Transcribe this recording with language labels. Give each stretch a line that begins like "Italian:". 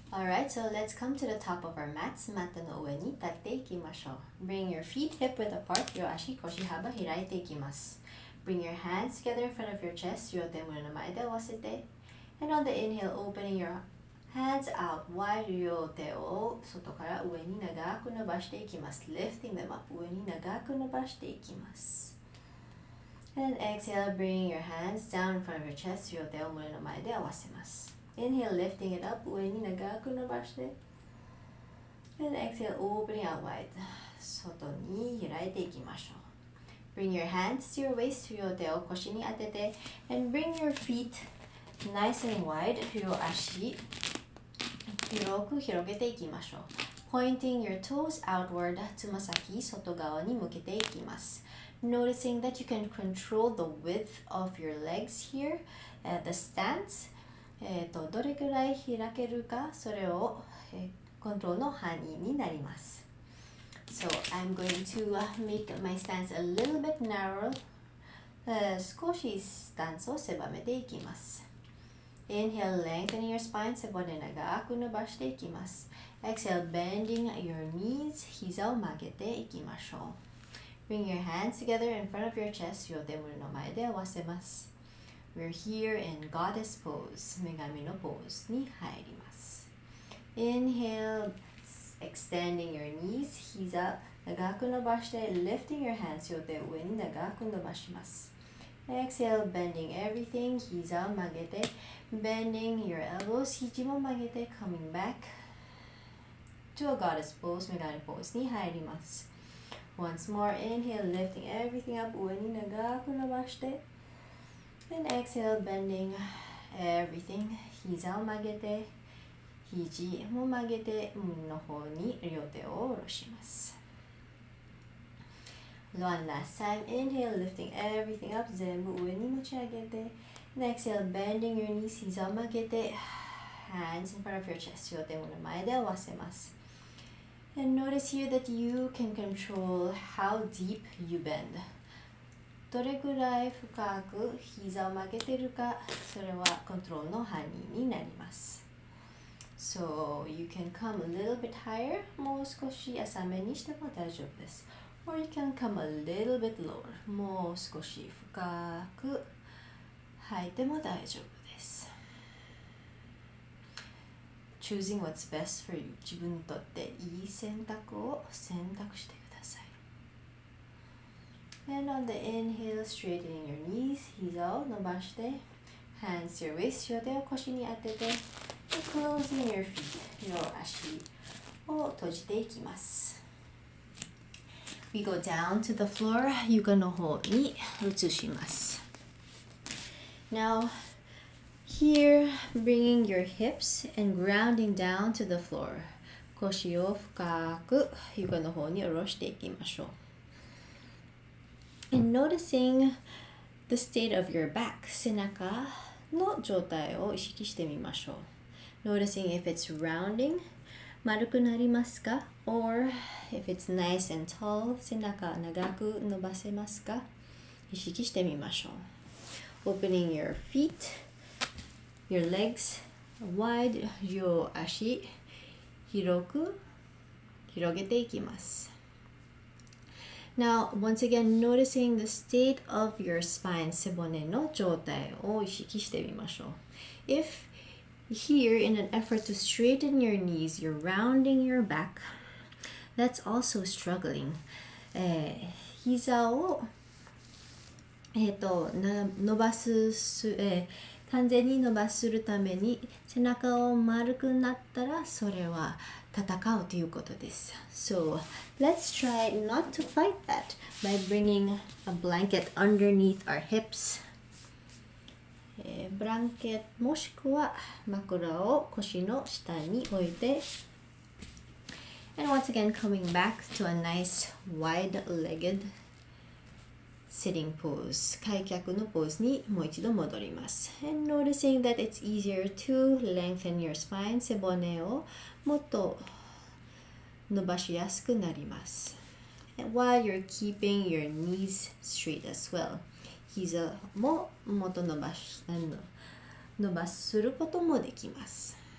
English: Alright, so let's come to the top of our mats.
Japanese: マットの上に立っていきましょう。
English: Bring your feet hip width apart.
Japanese: 両足腰幅開いていきます。
English: Bring your hands together in front of your chest.
Japanese: 両手胸の前で合わせて。
English: And on the inhale, opening your hands out wide.
Japanese: 両手を外から上に長く伸ばしていきます。
English: Lifting them up.
Japanese: 上に長く伸ばしていきます。
English: And exhale, bring your hands down in front of your chest.
Japanese: 両手を胸の前で合わせます。
English: Inhale, lifting it up.
Japanese: 上に長く伸ばして。
English: And exhale, opening out wide.
Japanese: 外に開いていきましょう。
English: Bring your hands to your waist.
Japanese: 両手を腰に当てて。
English: And bring your feet nice and wide.
Japanese: 両足広く広げていきましょう。
English: Pointing your toes outward.
Japanese: つま先外側に向けていきます。
English: Noticing that you can control the width of your legs here. The stance.
Japanese: どれくらい開けるか、それを、コントロールの範囲になります。
English: So I'm going to make my stance a little bit narrow.
Japanese: 少しスタンスを狭めていきます。
English: Inhale, lengthening your spine.
Japanese: 背骨長く伸ばしていきます。
English: Exhale, bending your knees.
Japanese: 膝を曲げていきましょう。
English: Bring your hands together in front of your chest.
Japanese: 両手胸の前で合わせます。
English: We're here in Goddess Pose.
Japanese: 女神のポーズに入ります。
English: Inhale, extending your knees.
Japanese: 膝長く伸ばして
English: lifting your hands.
Japanese: 両手を上に長く伸ばします。
English: Exhale, bending everything.
Japanese: 膝を曲げて
English: bending your elbows.
Japanese: 肘も曲げて
English: coming back to a Goddess Pose.
Japanese: 女神ポーズに入ります。
English: Once more, inhale, lifting everything up,
Japanese: 上に長く伸ばして。
English: And exhale, bending everything.
Japanese: 膝を曲げて、肘も曲げて、胸の方に両手を下ろします。
English: One last time, inhale, lifting everything up,
Japanese: 全部上に持ち上げて。
English: And exhale, bending your knees,
Japanese: 膝を曲げて、
English: hands in front of your chest,
Japanese: 両手の前で合わせます。
English: And notice here that you can control how deep you bend.
Japanese: どれぐらい深く膝を曲げてるか、それはコントロールの範囲になります。
English: So you can come a little bit higher.
Japanese: もう少し浅めにしても大丈夫です。
English: Or you can come a little bit lower.
Japanese: もう少し深く吐いても大丈夫です。
English: Choosing what's best for you.
Japanese: 自分にとっていい選択を選択してください。
English: And on the inhale, straightening your knees.
Japanese: 膝を伸ばして、
English: hands to your waist.
Japanese: 両手を腰に当てて、
English: closing your feet.
Japanese: 両足を閉じていきます。
English: We go down to the floor.
Japanese: 床の方に移します。
English: Now, here, bringing your hips and grounding down to the floor.
Japanese: 腰を深く床の方に下ろしていきましょう。
English: And noticing the state of your back.
Japanese: 背中の状態を意識してみましょう。
English: Noticing if it's rounding.
Japanese: 丸くなりますか
English: or if it's nice and tall
Japanese: 背中長く伸ばせますか意識してみましょう
English: Opening your feet, your legs wide
Japanese: 両足広く広げていきます
English: Now, once again, noticing the state of your spine
Japanese: 背骨の状態を意識してみましょう
English: If Here, in an effort to straighten your knees, you're rounding your back. That's also struggling.
Japanese: 膝を、伸ばす、完全に伸ばするために背中を丸くなったらそれは戦うということです。
English: So, let's try not to fight that by bringing a blanket underneath our hips.
Japanese: ブランケットもしくは枕を腰の下に置いて
English: And once again coming back to a nice wide-legged sitting pose
Japanese: 開脚のポーズにもう一度戻ります
English: And noticing that it's easier to lengthen your spine
Japanese: 背骨をもっと伸ばしやすくなります
English: And while you're keeping your knees straight as well
Japanese: 膝ももっと伸ばすることもできます。